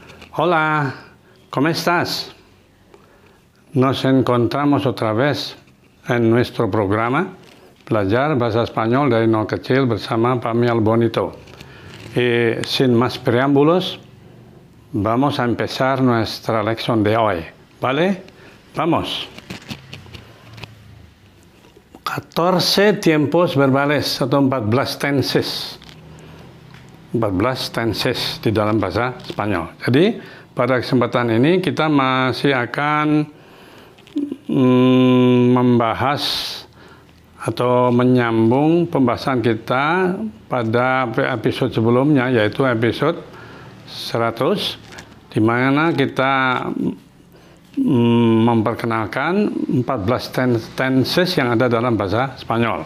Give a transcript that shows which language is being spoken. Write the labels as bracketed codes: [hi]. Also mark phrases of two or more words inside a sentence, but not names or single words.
[es] Hola, ¿cómo estás? Nos encontramos otra vez en nuestro programa Belajar Bahasa Spanyol dari Nol Kecil bersama Pamiel Bonito. Y sin más preámbulos, vamos a empezar nuestra lección de hoy, ¿vale? Vamos. 14 tiempos verbales atau 14 tenses. [id] 14 tenses di dalam bahasa Spanyol. Jadi, pada kesempatan ini kita masih akan membahas atau menyambung pembahasan kita pada episode sebelumnya, yaitu episode 100, di mana kita memperkenalkan 14 tenses yang ada dalam bahasa Spanyol.